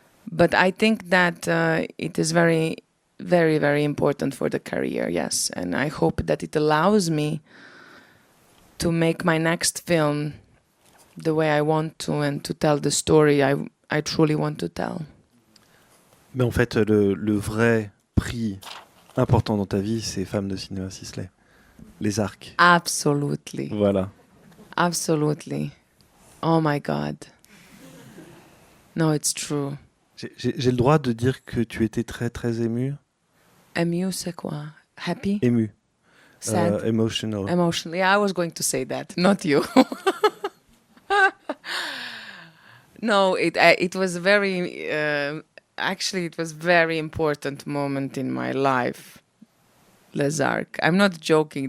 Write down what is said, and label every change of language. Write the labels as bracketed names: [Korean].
[English] But I think that it is very, very, very important for the career, yes. And I hope that it allows me to make my next film the way I want to, and to tell the story I truly want to tell. [French] Mais en fait, le vrai prix important dans ta vie, c'est Femmes de Cinéma, Sisley. Les arcs. [English] Absolutely. [French] Voilà. [English] Absolutely. Oh my God. No, it's true. [French] J'ai le droit de dire que tu étais très, très émue? Ému, c'est quoi? [English] Happy? [French] Émue. [English] Sad? Emotional. Emotional. Yeah, I was going to say that, not you. No, it was very... actually, it was very important moment in my life. Les Arcs. I'm not joking.